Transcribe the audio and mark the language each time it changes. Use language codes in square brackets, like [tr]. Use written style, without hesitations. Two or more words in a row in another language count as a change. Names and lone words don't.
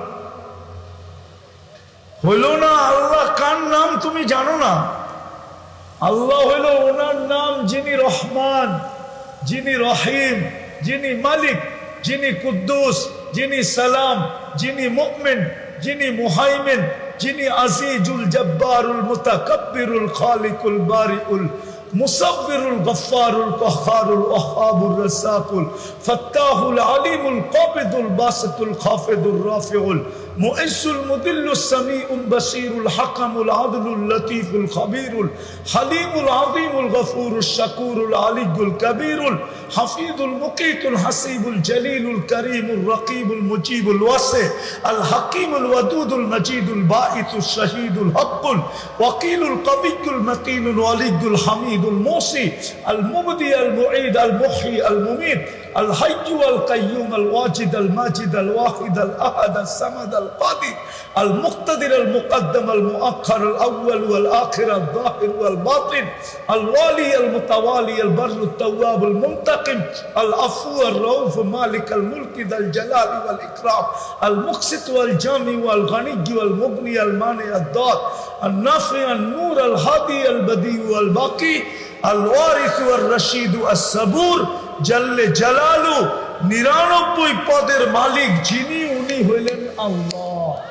[bn] আল্লাহ কার নাম তুমি জানো না? আল্লাহ হইল ওনার নাম যিনি রহমান, যিনি রহিম, যিনি মালিক, যিনি কুদ্দুস, যিনি সালাম, যিনি মুমিন, যিনি মুহাইমিন, যিনি আজিজুল জব্বারুল মুতাকাব্বিরুল খালিকুল বারিউল মুসাব্বিরুল গফফারুল কহ্হারুল ওয়াহ্হাবুর রাসাকুল ফাত্তাহুল আলিমুল কাবিদুল বাসিতুল খাফিদুর রাফিউল মুইসুল মুদিল্লুস সামিউল বাসিরুল হাকামুল আদলুল লতীফুল খবীরুল হালিমুল আযীমুল গফুরুশ শাকুরুল আলিয়ুল কবীরুল হাফিজুল মুকীতুল হাসিবুল জলিলুল করিমুল রকিবুল মুজিবুল ওয়াসি আল হাকিমুল ওয়াদুদুল মজিদুল বাঈতুশ শাহীদুল হক্কুল ওয়াকিলুল কবিয়্যুল মতিনুল ওয়ালিয়ুল হামিদুল মুসি আল মুবদি আল মুঈদ আল মুহয়ি আল মুমীত আল হাইয়্যু আল কাইয়্যুম আল ওয়াজিদ আল মাজিদ আল ওয়াহিদ আল আহাদ আল সামাদ আল কাদির আল মুক্তাদির আল মুকদ্দম আল মুআখ্খার আল আউয়াল ওয়াল আখির আল যাহির ওয়াল বাতিন আল ওয়ালি আল মুতাওয়ালি আল বাররু আত তাওয়াব আল মুনতাকিম আল আফু আর রাউফ মালিক আল মুলক যাল জালাল ওয়াল ইকরাম আল মুকসিত ওয়াল জামি ওয়াল গনি ওয়াল মুগনি আল মানি আদ দাত আল নাফি আল নূর আল হাদি আল বদি ওয়াল বাকি আল ওয়ারিস ওয়াল রশিদ আস সাবুর জাল্লে জালালু 99 পদের মালিক যিনি, উনি হইলেন আল্লাহ।